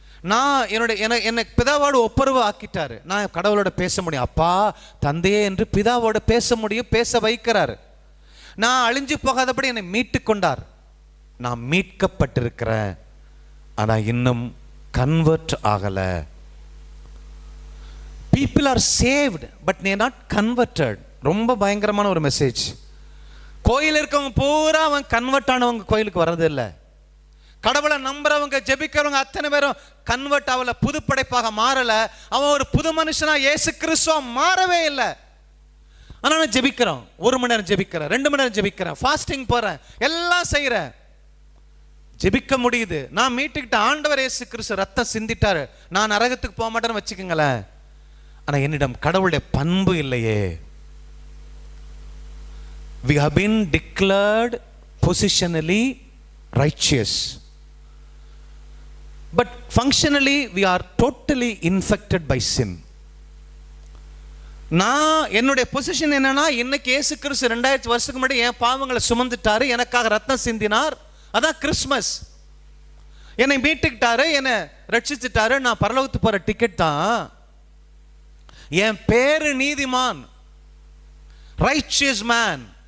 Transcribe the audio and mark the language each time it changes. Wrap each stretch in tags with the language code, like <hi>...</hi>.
<ta>நான் என்னை பிதாவோடு ஒப்புரவு ஆக்கிட்டாரு. நான் கடவுளோட பேச முடியும். அப்பா தந்தையே என்று பிதாவோட பேச முடியும், பேச வைக்கிறார். நான் அழிஞ்சு போகாதபடி என்னை மீட்டு கொண்டார். நான் மீட்கப்பட்டிருக்கிறேன், ஆனா இன்னும் கன்வெர்ட் ஆகல.</ta> <en>people are saved but they are not converted.</en> <ta>ரொம்ப பயங்கரமான ஒரு மெசேஜ். கோயில் இருக்கவங்க பூரா அவன் கன்வெர்ட் ஆனவங்க கோயிலுக்கு வர்றது இல்லை. கடவுளை நம்புறவங்க ஜெபிக்கிறவங்க அத்தனை பேரும் கன்வெர்ட் ஆகல, புது படைப்பாக மாறல. அவன் ஒரு புது மனுஷனா இயேசு கிறிஸ்துவா மாறவே இல்லை. ஆனா நான் ஜெபிக்கிறோம், 1 மணி நேரம் ஜெபிக்கிறேன், 2 மணி நேரம் ஜெபிக்கிறேன், ஃபாஸ்டிங் போறேன், எல்லாம் செய்யறேன், ஜெபிக்க முடியுது. நான் மீட்டுக்கிட்ட ஆண்டவர் இயேசு கிறிஸ்து ரத்தம் சிந்திட்டாரு, நான் நரகத்துக்கு போக மாட்டேன்னு வச்சுக்கோங்களேன். ஆனா என்னிடம் கடவுளுடைய பண்பு இல்லையே.</ta> <en>We have been declared positionally righteous, but functionally we are totally infected by sin.</en> <ta>நான் என்னுடைய பொசிஷன் என்னன்னா, இன்னைக்கு இயேசு கிறிஸ்து 2000 வருஷத்துக்கு முன்னாடி என் பாவங்களை சுமந்துட்டாரு, எனக்காக ரத்தம் சிந்தினார். அதான் கிறிஸ்மஸ். என்னை மீட்டுக்கிட்டாரு, என்னை ரட்சிச்சுட்டாரு, நான் பரலோகத்துக்கு போற டிக்கெட் தான். என் பேரு நீதிமான்,</ta> <en>Righteous man.</en>